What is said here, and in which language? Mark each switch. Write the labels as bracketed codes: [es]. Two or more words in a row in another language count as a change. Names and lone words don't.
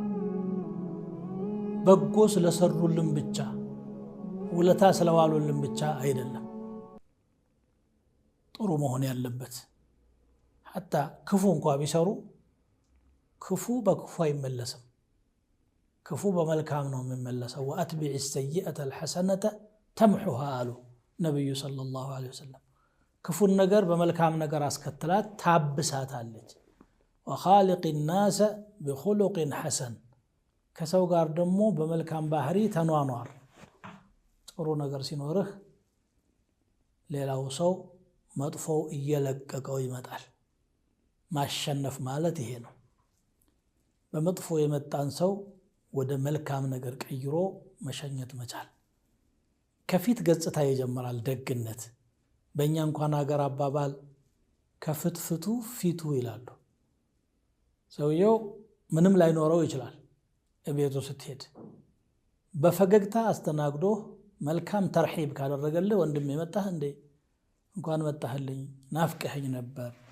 [am] በጎ ስለሰሩልን ብቻ ውለታ ስለዋሉልን ብቻ አይደለም ጥሩ መሆን ያለበት حتى ክፉ እንኳ ቢሰሩ ክፉ በክፉ አይመለስም ክፉ በመልካም ነው የሚመለሰው [ar] واتبع السيئه الحسنه تمحها [am] አሉ ነብዩ [ar] صلى الله عليه وسلم [am] ክፉን ነገር በመልካም ነገር አስከትላት ታብሳታለች [ar] وخالق الناس بخلق حسن [am] ከሰው ጋር ደግሞ በመልካም ባህሪ ተኗኗር ጥሩ ነገር ሲኖርህ ሌላው ሰው መጥፎው እየለቀቀው ይመጣል ማሸነፍ ማለት ይሄ ነው በመጥፎ የመጣን ሰው ወደ መልካም ነገር ቀይሮ መሸኘት መቻል ከፊት ገጽታ ይጀምራል ደግነት በእኛ እንኳን ሀገር አባባል ከፍትፍቱ ፊቱ ይላሉ ሰውየው ምንም ላይኖረው ይችላል እቤቱ ስትሄድ በፈገግታ አስተናግዶ መልካም ተርሂብ ካደረገልህ ወንድሜ መጣህ እንዴ እንኳን መጣህልኝ ናፍቀኸኝ ነበር